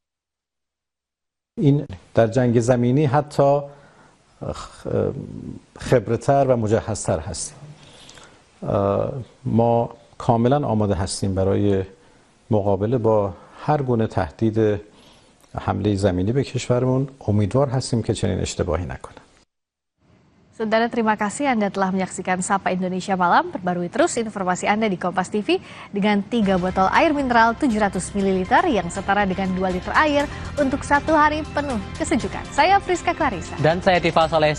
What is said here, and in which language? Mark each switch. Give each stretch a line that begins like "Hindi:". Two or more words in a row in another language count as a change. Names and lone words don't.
Persian: این در جنگ زمینی حتی خبرتر و مجهزتر هستیم. ما کاملا آماده هستیم برای مقابله با هر گونه تهدید حمله زمینی به کشورمون. امیدوار هستیم که چنین اشتباهی نکنه.
Indonesian: Saudara, terima kasih Anda telah menyaksikan Sapa Indonesia Malam. Perbarui terus informasi Anda di Kompas TV dengan 3 botol air mineral 700 ml yang setara dengan 2 liter air untuk 1 hari penuh kesejukan. Saya Friska Clarissa. Dan saya Tifal Solesa.